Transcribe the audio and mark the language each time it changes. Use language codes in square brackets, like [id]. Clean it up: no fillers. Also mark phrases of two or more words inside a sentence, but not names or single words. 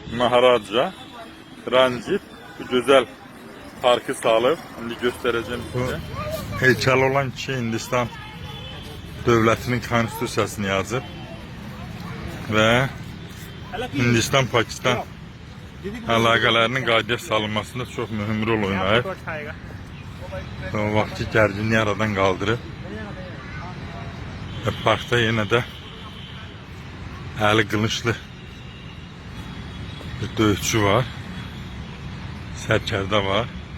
[tr] Maharaja Ranjit bu güzel parkı sağlayıp şimdi göstereceğim size. Heykel olan kişi Hindistan devletinin konstitusiyasını yazıp [az] ve Hindistan-Pakistan əlaqələrinin qaydaya salınmasında çox mühüm rol oynayır. O vaxtki gərginliyi aradan qaldırıb və parkda yenə də əli qılınclı bir döyüşçü var, sərkərdə var.